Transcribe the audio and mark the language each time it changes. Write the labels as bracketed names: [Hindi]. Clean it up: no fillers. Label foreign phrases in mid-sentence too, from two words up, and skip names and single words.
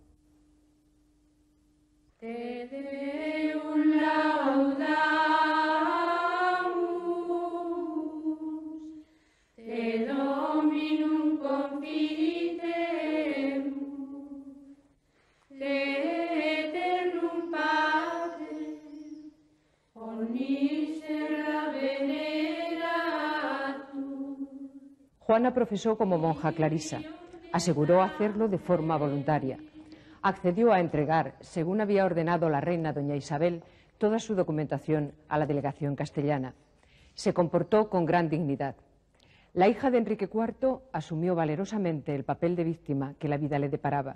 [Latin] Te Deum laudamus, te Dominum confitemus, te eternum Pater, omniscera veneratum. [Spanish] Juana profesó como monja clarisa. Aseguró hacerlo de forma voluntaria. Accedió a entregar, según había ordenado la reina doña Isabel, toda su documentación a la delegación castellana. Se comportó con gran dignidad. La hija de Enrique IV asumió valerosamente el papel de víctima que la vida le deparaba.